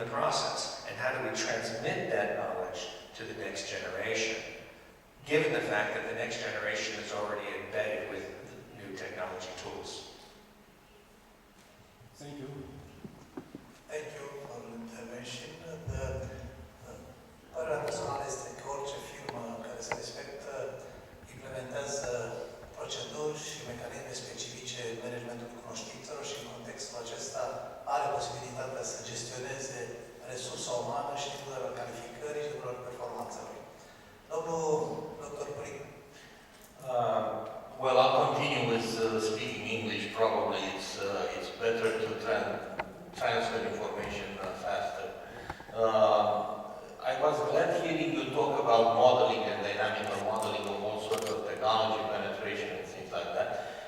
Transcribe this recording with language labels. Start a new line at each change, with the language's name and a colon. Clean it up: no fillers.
English: process? And how do we transmit that knowledge to the next generation, given the fact that the next generation is already embedded with new technology tools? Thank you. Thank you for intervention.
Romanian: Părerea personală este că orice firmă care se respectă implementează proceduri și mecanisme specifice în managementul cunoștințelor și în contextul acesta are posibilitatea să gestioneze resursa umană și nivelul calificării și nivelul performanțelor. Domnul dr. Puric.
English: Well, I'll continue with speaking English. Probably it's better to transfer information faster. I was glad hearing you talk about modeling and dynamical modeling of all sorts of technology penetration and things like that.